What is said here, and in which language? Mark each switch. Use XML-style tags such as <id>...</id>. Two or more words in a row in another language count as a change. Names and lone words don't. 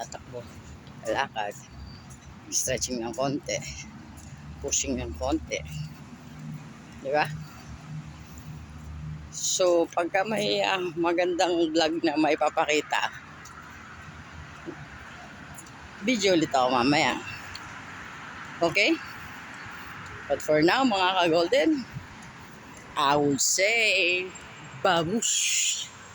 <tl>Tatakbo. Lalakad. Stretching ng konti. Pushing ng konti. Di ba? So, pagka may magandang vlog na may papakita, video ulit ako mamaya. Okay?</tl> <en>But for now,</en> <tl>mga ka-golden,</tl> <en>I will say, babush!</en>